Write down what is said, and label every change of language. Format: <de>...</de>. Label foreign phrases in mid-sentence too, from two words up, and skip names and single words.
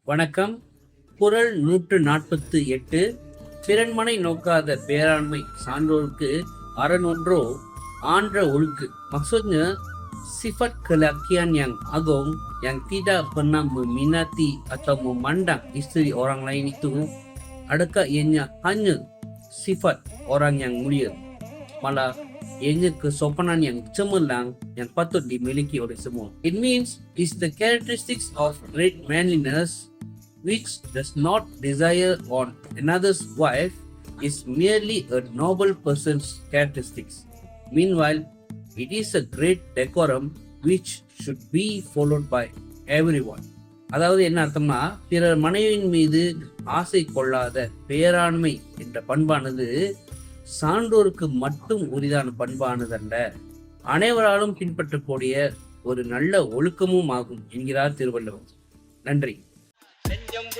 <ta>வணக்கம். குறள் 148. பிறன்மனை நோக்காத பேராண்மை சான்றோர்க்கு aranondro ஆன்ற ஒழுக்கு.</ta> <ms>Maksudnya sifat kelakian yang agung yang tidak pernah meminati atau memandang isteri orang lain itu adakah ianya hanya sifat orang yang mulia, malah ianya kesopanan yang cemerlang yang patut dimiliki oleh semua.</ms> <en>It means it's the characteristics of great manliness which does not desire on another's wife is merely a noble person's characteristics. Meanwhile, it is a great decorum which should be followed by everyone.</en> <ta>அதாவது என்ன அர்த்தம்னா, பிறர் மனைவியின் மீது ஆசை கொள்ளாத பேராண்மை என்ற பண்பானது சான்றோருக்கு மட்டும் உரிதான பண்பானதல்ல, அனைவராலும் பின்பற்றக்கூடிய ஒரு நல்ல ஒழுக்கமும் ஆகும் என்கிறார் திருவள்ளுவர்.</ta>